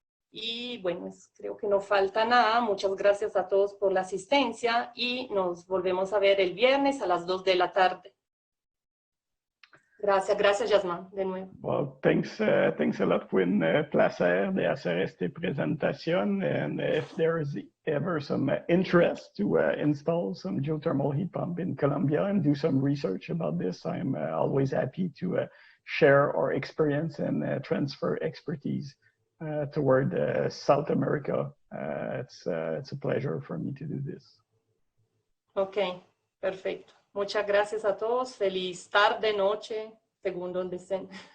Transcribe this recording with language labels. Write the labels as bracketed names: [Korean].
[Spanish] Y bueno, creo que no falta nada. Muchas gracias a todos por la asistencia y nos volvemos a ver el viernes a las 2 de la tarde. Gracias, Jasmin, de nuevo. [English] Well, thanks a lot. [Spanish] Fue un placer de hacer esta presentación. [English] And if there is ever some interest to install some geothermal heat pump in Colombia and do some research about this, I'm always happy to share our experience and transfer expertise toward South America. It's a pleasure for me to do this. [Spanish] Ok, perfecto. Muchas gracias a todos. Feliz tarde, noche, según donde estén.